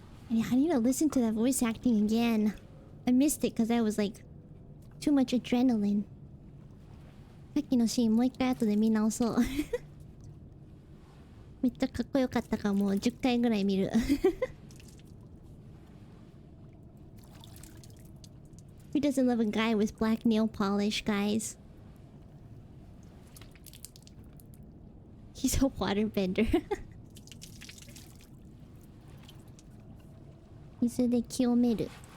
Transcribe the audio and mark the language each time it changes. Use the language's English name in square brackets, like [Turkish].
[English] I need to listen to that voice acting again. I missed it because I was like too much adrenaline. [Japanese] さっきのシーンもう一回後で見直そう。めっちゃかっこよかったからもう10回ぐらい見る。 [English] Who doesn't love a guy with black nail polish, guys? He's a waterbender. [Japanese] 水で清める。